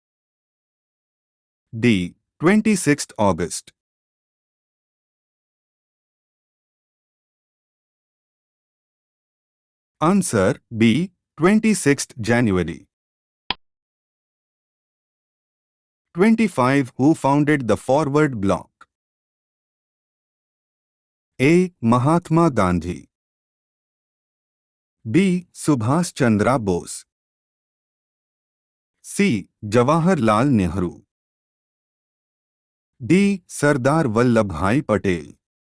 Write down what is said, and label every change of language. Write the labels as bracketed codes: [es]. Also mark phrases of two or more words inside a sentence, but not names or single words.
[en] D. 26th August. Answer B. 26th January. 25. Who founded the Forward Bloc? A. Mahatma Gandhi. B. Subhas Chandra Bose. C. Jawaharlal Nehru. D. Sardar Vallabhbhai Patel.